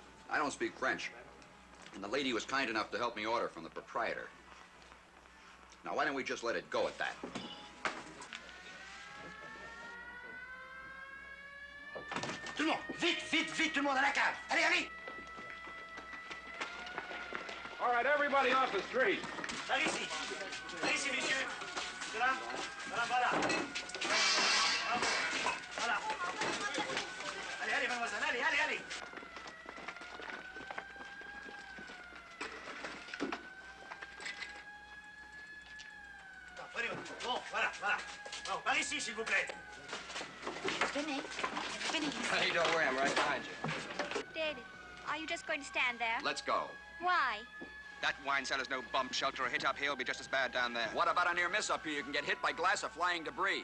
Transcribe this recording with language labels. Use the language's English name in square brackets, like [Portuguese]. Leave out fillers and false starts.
[English] I don't speak French. And the lady was kind enough to help me order from the proprietor. Now, why don't we just let it go at that? [French] Tout le monde, vite, vite, vite, tout le monde à la cave. Allez, allez. [English] All right, everybody off the street. [French] Par ici. Par ici, messieurs. De là. Voilà, voilà. Voilà. Allez, allez, mademoiselle, allez, allez, allez. Bon, voilà, voilà. Bon, par ici, s'il vous plaît. [English] Vinny. Vinny. Hey, don't worry, I'm right behind you. David, are you just going to stand there? Let's go. Why? That wine cellar's no bomb shelter. A hit up here will be just as bad down there. What about a near miss up here? You can get hit by glass or flying debris.